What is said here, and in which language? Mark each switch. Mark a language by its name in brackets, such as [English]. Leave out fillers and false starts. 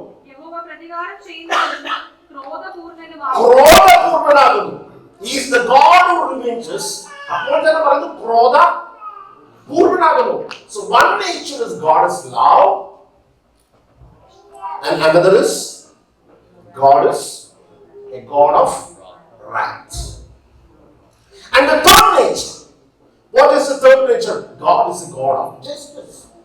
[Malayalam] യഹോവ പ്രതികാരം ചെയ്യുന്നവനും ക്രോധപൂർണനുമാകുന്നു. [English] He is the God who revenges. [Malayalam] അപ്പോൾ തന്നെ പറയുന്നു ക്രോധപൂർണനാകുന്നു. [English] So one nature is God is love, and another is God is a God of wrath. And the third nature, what is the third nature? God is a God of justice.